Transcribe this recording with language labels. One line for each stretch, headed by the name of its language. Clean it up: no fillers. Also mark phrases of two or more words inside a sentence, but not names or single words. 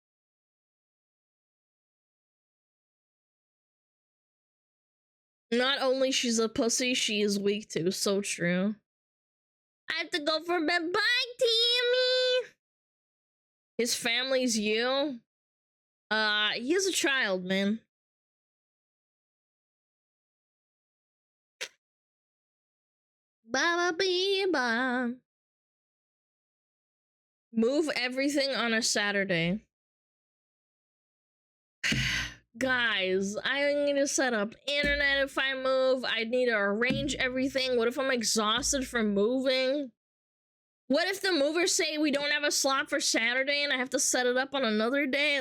English: Not only she's a pussy, she is weak too. So true. I have to go for bed. Bye, Tammy! His family's you? He has a child, man. Ba-ba-bee-ba. Move everything on a Saturday. Guys, I need to set up internet if I move. I need to arrange everything. What if I'm exhausted from moving? What if the movers say we don't have a slot for Saturday and I have to set it up on another day?